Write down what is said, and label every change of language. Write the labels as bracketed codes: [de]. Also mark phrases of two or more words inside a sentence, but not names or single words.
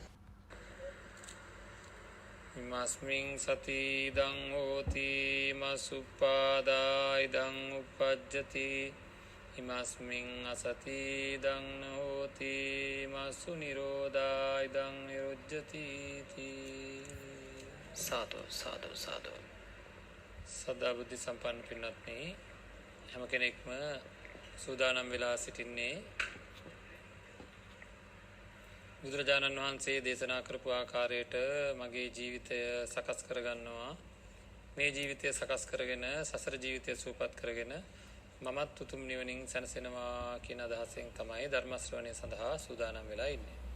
[pi] ඉමස්මින් සති ඉදං හෝති මසුප්පාදා ඉදං උපජ්ජති ඉමස්මින් අසති ඉදං හෝති මසු නිරෝධා ඉදං නිරුජ්ජති [si] සාදු සාදු සාදු සදා බුද්ධ සම්පන්න පින්වත්නි හැම කෙනෙක්ම සූදානම් වෙලා සිටින්නේ බුදුරජාණන් වහන්සේ දේශනා කරපු ආකාරයට මගේ ජීවිතය සකස් කරගන්නවා මේ ජීවිතය සකස් කරගෙන සසර ජීවිතය සූපත් කරගෙන මමත් උතුම් නිවනින් සැනසෙනවා කියන අදහසෙන් තමයි ධර්ම ශ්‍රවණය සඳහා සූදානම් වෙලා ඉන්නේ.